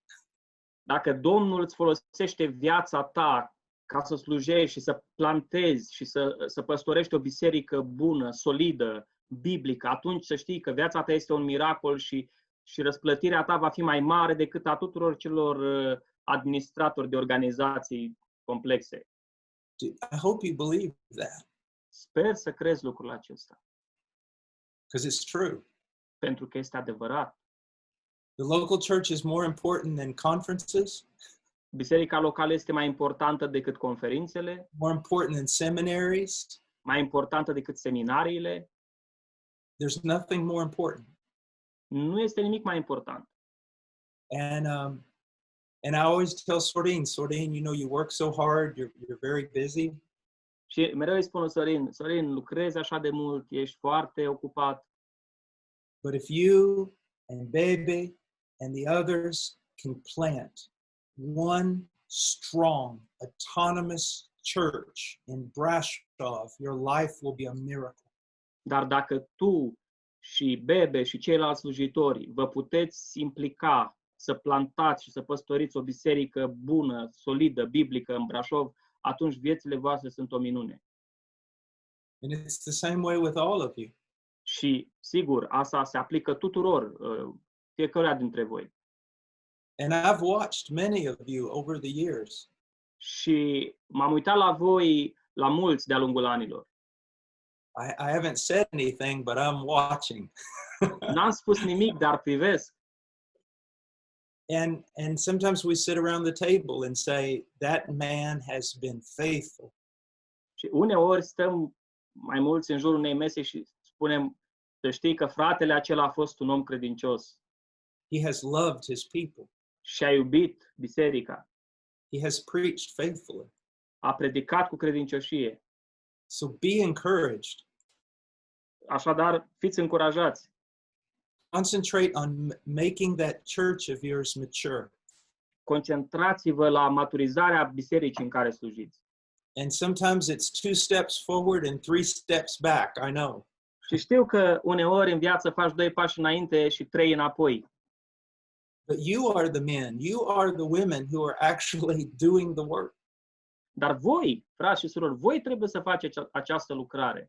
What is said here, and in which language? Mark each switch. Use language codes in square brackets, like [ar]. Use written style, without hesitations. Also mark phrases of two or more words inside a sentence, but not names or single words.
[ro] Dacă Domnul îți folosește viața ta ca să slujești și să plantezi și să păstorești o biserică bună, solidă, biblică, atunci să știi că viața ta este un miracol și răsplătirea ta va fi mai mare decât a tuturor celor administratori de organizații complexe. [en] I hope you believe that. [ro] Sper să crezi lucrul acesta. [en] Because it's true. [ro] Pentru că este adevărat. [en] The local church is more important than conferences. [ro] Biserica locală este mai importantă decât conferințele, [en] More important than seminaries. [ro] mai importantă decât seminariile. [en] There's nothing more important. [ro] Nu este nimic mai important. [en] And I always tell Sorin, you work so hard, you're very busy. [ro] Și mereu îi spun lui Sorin, lucrezi așa de mult, ești foarte ocupat. [en] But if you and Bebe and the others can plant one strong, autonomous church in Brasov, your life will be a miracle. [ro] Dar dacă tu și Bebe și ceilalți slujitori vă puteți implica să plantați și să păstoriți o biserică bună, solidă, biblică în Brașov, atunci viețile voastre sunt o minune. [en] And it's the same way with all of you. [ro] Și, sigur, asta se aplică tuturor, fiecăruia dintre voi. [en] And I've watched many of you over the years. [ro] Și m-am uitat la voi, la mulți de-a lungul anilor. [en] I haven't said anything, but I'm watching. [ro] N-am spus nimic, dar privesc. [en] And sometimes we sit around the table and say, that man has been faithful. [ro] Și uneori stăm mai mulți în jurul unei mese și spunem, să știi că fratele acela a fost un om credincios. [en] He has loved his people. [ro] Și a iubit biserica. [en] He has preached faithfully. [ro] A predicat cu credincioșie. [en] So be encouraged. [ro] Așadar, fiți încurajați. [en] Concentrate on making that church of yours mature. [ro] Concentrați-vă la maturizarea bisericii în care slujiți. [en] And sometimes it's 2 steps forward and 3 steps back, I know. [ro] Și știu că uneori în viață faci 2 pași înainte și 3 înapoi. [en] But you are the men, you are the women who are actually doing the work. [ro] Dar voi, frați și surori, voi trebuie să faceți această lucrare.